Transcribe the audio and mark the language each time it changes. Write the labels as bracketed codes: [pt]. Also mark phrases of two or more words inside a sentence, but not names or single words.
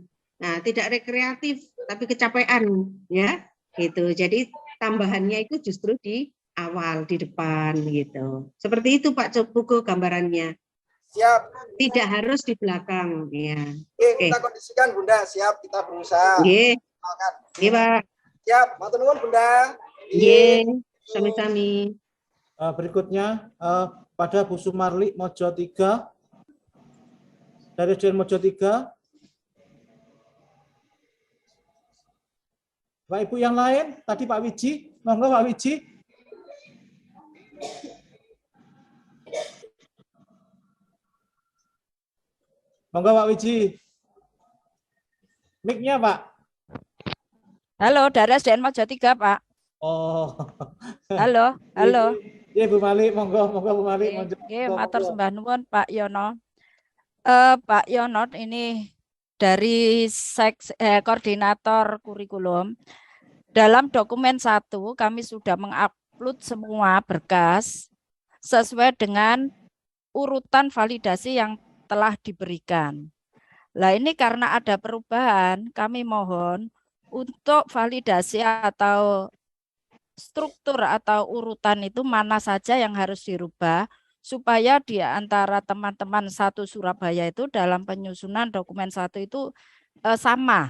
[id] Nah, tidak rekreatif tapi kecapean ya. Gitu. Jadi tambahannya itu justru di awal, di depan gitu. Seperti itu Pak Pugo gambarannya. Siap. Tidak harus di belakang ya. Oke, kita kondisikan Bunda, siap kita berusaha. [jv] Nggih. Nggih, Pak. Siap, matur nuwun Bunda. Nggih, sami-sami. [id] Berikutnya pada Bu Sumarli Mojo 3 dari SDN Mojo 3. Pak Ibu yang lain, tadi Pak Wiji, monggo Pak Wiji. Monggo Pak Wiji. Mic-nya Pak. Halo, dari SDN Mojo 3 Pak. Oh. Halo. Iya Bu Mali, monggo Bu Mali. [jv] Oke, matur sembah nuwun Pak Yono. [id] Pak Yono ini dari koordinator kurikulum. Dalam dokumen 1 kami sudah mengupload semua berkas sesuai dengan urutan validasi yang telah diberikan. Nah ini karena ada perubahan, kami mohon untuk validasi atau struktur atau urutan itu mana saja yang harus dirubah supaya di antara teman-teman satu Surabaya itu dalam penyusunan dokumen 1 itu sama.